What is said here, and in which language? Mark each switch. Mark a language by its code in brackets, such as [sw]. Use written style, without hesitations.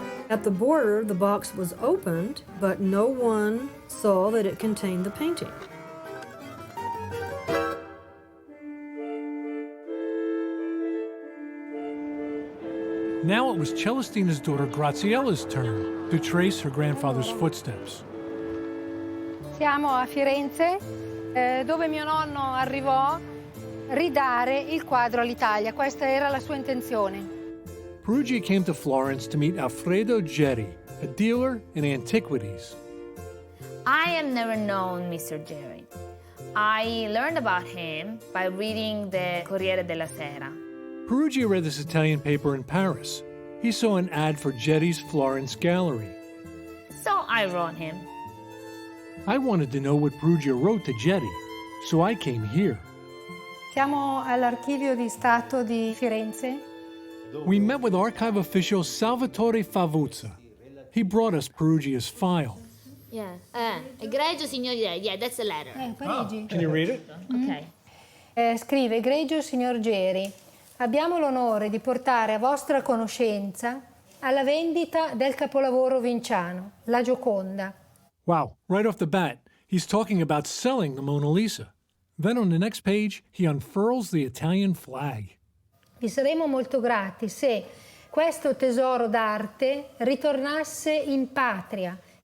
[en] At the border, the box was opened, but no one saw that it contained the painting. Now it was Celestina's daughter Graziella's turn to trace her grandfather's footsteps. [it] Siamo a Firenze, dove mio nonno arrivò a ridare il quadro all'Italia. Questa era la sua intenzione. [en] Peruggia came to Florence to meet Alfredo Geri, a dealer in antiquities. I have never known Mr. Jerry. I learned about him by reading the Corriere della Sera. Peruggia read this Italian paper in Paris. He saw an ad for Geri's Florence gallery. So I wrote him. I wanted to know what Peruggia wrote to Geri, so I came here. [it] Siamo all'Archivio di Stato di Firenze. [en] We met with archive official Salvatore Favuzza. He brought us Peruggia's file. Yeah. [it] Egregio signor, [en] yeah, that's the letter. Can you read it? Okay. [it] Scrive: egregio signor Geri, abbiamo l'onore di portare a vostra conoscenza alla vendita del capolavoro vinciano, la Gioconda. [en] Wow, right off the bat, he's talking about selling the Mona Lisa. Then on the next page, he unfurls the Italian flag. [it] Vi saremo molto grati se questo tesoro d'arte ritornasse in patria.